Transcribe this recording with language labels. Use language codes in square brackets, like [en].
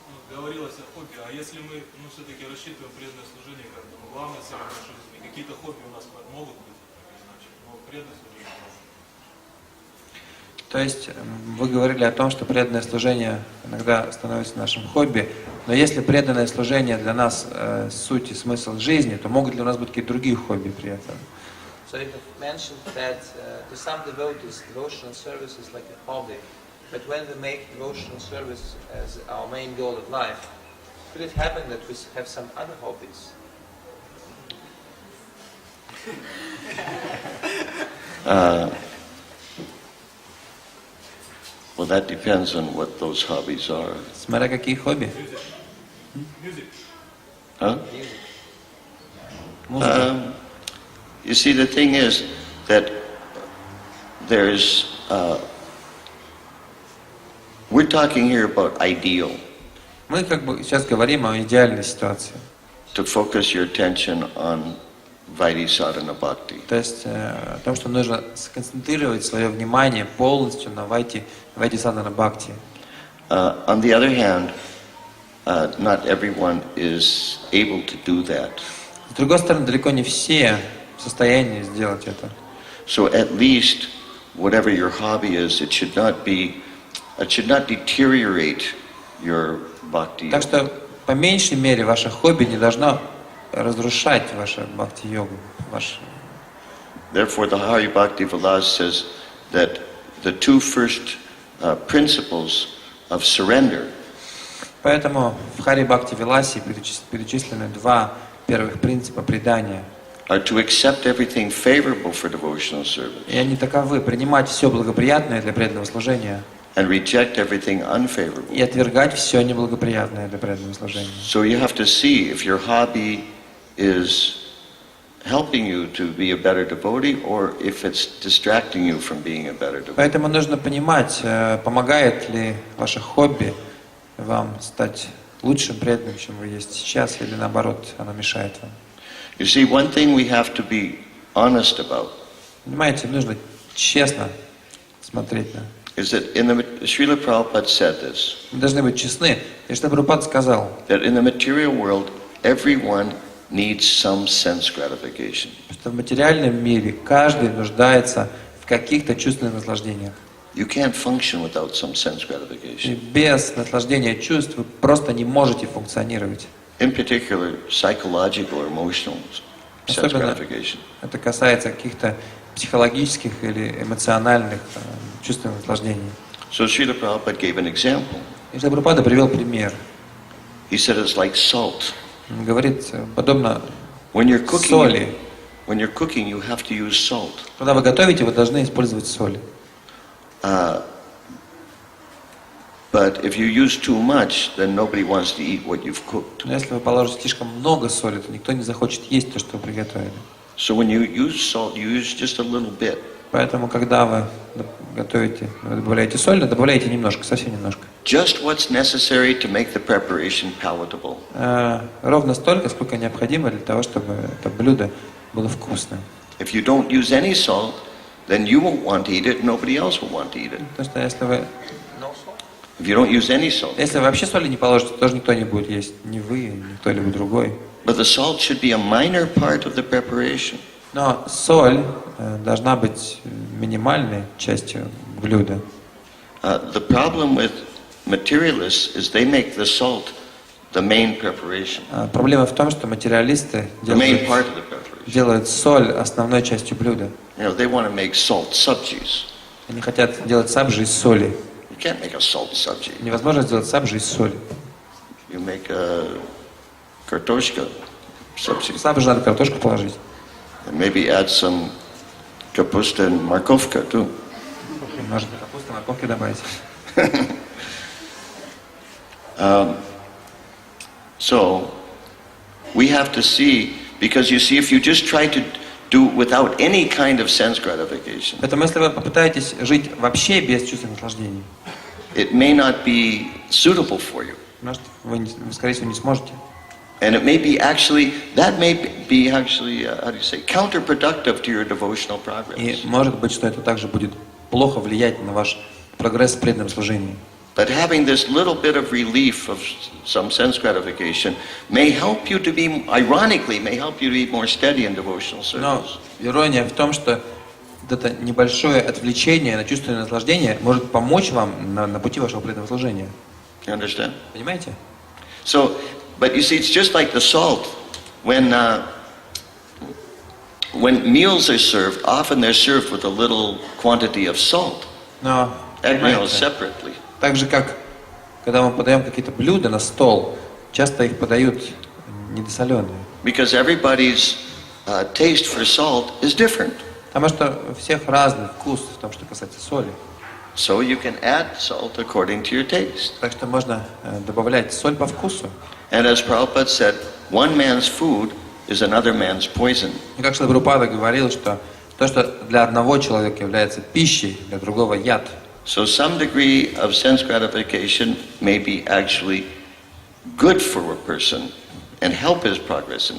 [ru] Говорилось о хобби, а если мы все-таки рассчитываем преданное служение как главная цель нашей жизни, какие-то хобби у нас могут быть, так или иначе, но преданное служение может. То есть вы говорили о том, что преданное служение иногда становится нашим хобби, но если преданное служение для нас суть и смысл жизни, то могут ли у нас быть какие-то другие хобби при этом? [en] So you have mentioned that to some devotees, devotional service is like a hobby. But when we make devotional service as our main goal of life, could it happen that we have some other hobbies? Well, that depends on what those hobbies are. [ru] Смотря какие хобби. Huh? Музыка. [en] You see, the thing is that there's, we're talking here about ideal. [ru] Мы как бы сейчас говорим о идеальной ситуации. [en] To focus your attention on Vaidhi sadhana bhakti. [ru] То есть о том, что нужно сконцентрировать свое внимание полностью на Вайти садхана бхакти. [en] On the other hand, not everyone is able to do that. [ru] С другой стороны, далеко не все в состоянии сделать это. [en] So at least, whatever your hobby is, it should not deteriorate your bhakti. [ru] Так что, по меньшей мере, ваше хобби не должно разрушать вашу бхакти-йогу. [en] Therefore, the Hari Bhakti Vilas says that the two first principles of surrender [ru] Поэтому в Хари Бхакти Виласе перечислены два первых принципа предания. [en] are to accept everything favorable for devotional service [ru] И они таковы: принимать все благоприятное для преданного служения [en] and reject everything unfavorable. [ru] и отвергать все неблагоприятное для преданного служения. [en] So you have to see if your hobby is helping you to be a better devotee or if it's distracting you from being a better devotee. [ru] Поэтому нужно понимать, помогает ли ваше хобби вам стать лучшим преданным, чем вы есть сейчас, или наоборот, оно мешает вам. [en] You see, one thing we have to be honest about [ru] Понимаете, нужно честно смотреть на. [en] is that Srila Prabhupada said this, [ru] Мы должны быть честны. И что Прабхупад сказал, [en] that in the material world, everyone needs some sense gratification. [ru] что в материальном мире каждый нуждается в каких-то чувственных наслаждениях. [en] You can't function without some sense [ru] И [en] gratification. [ru] без наслаждения чувств вы просто не можете функционировать. [en] In particular, psychological or emotional sense [ru] Особенно [en] gratification. [ru] это касается каких-то психологических или эмоциональных чувственных наслаждений. [en] So Srila Prabhupada gave an example. [ru] И Прабхупада привел пример. [en] He said it's like salt. [ru] Он говорит, подобно [en] When you're cooking, [ru] соли. [en] you have to use salt. [ru] Когда вы готовите, вы должны использовать соль. [en] But if you use too much, then nobody wants to eat what you've cooked. [ru] Но если вы положите слишком много соли, то никто не захочет есть то, что вы приготовили. [en] So when you use salt, you use just a little bit. [ru] Поэтому, когда вы готовите, вы добавляете соль, добавляйте немножко, совсем немножко. [en] Just what's necessary to make the preparation palatable. [ru] Ровно столько, сколько необходимо для того, чтобы это блюдо было вкусным. [en] If you don't use any salt, then you won't want to eat it, and nobody else will want to eat it. [ru] Потому что если вы [en] If you don't use any salt. [ru] Если вы вообще соли не положите, тоже никто не будет есть. Ни вы, ни кто-либо другой. [en] But the salt should be a minor part of the preparation. [ru] Но соль должна быть минимальной частью блюда. [en] The problem with materialists is they make the salt the main preparation. [ru] Проблема в том, что материалисты [en] The main part of the preparation. [ru] делают соль основной частью блюда. [en] You know, they want to make salt sabjis. [ru] Они хотят делать сабжи из соли. [en] You can't make a salt sabji. [ru] Невозможно сделать сабжи из соли. [en] You make a kartoshka sabji. [ru] В сабжи надо картошку положить. [en] And maybe add some kapusta and markovka too. [ru] Можно капусту, морковки добавить. [en] So, we have to see, because you see, if you just try to do without any kind of sense gratification, [ru] Поэтому если вы попытаетесь жить вообще без чувства наслаждения, [en] it may not be suitable for you. [ru] может, вы, скорее всего, не сможете. [en] And it may be actually, that may be actually, how do you say, counterproductive to your devotional progress. [ru] И может быть, что это также будет плохо влиять на ваш прогресс в преданном служении. [en] But having this little bit of relief of some sense gratification may help you to be, ironically, may help you to be more steady in devotional [ru] Но [en] service. [ru] ирония в том, что вот это небольшое отвлечение на чувственное наслаждение может помочь вам на пути вашего преданного служения. [en] You understand? [ru] Понимаете? [en] So, but you see, it's just like the salt. When meals are served, often they're served with a little quantity of salt, [ru] Но, понимаете, [en] separately. [ru] так же, как когда мы подаем какие-то блюда на стол, часто их подают недосоленые. [en] Because everybody's taste for salt is different. [ru] Потому что у всех разный вкус в том, что касается соли. [en] So you can add salt according to your taste. [ru] Так что можно добавлять соль по вкусу. [en] And as Prabhupada said, one man's food is another man's poison. [ru] И как Шрила Прабхупада говорил, что то, что для одного человека является пищей, для другого яд. [en] So some degree of sense gratification may be actually good for a person and help his progress in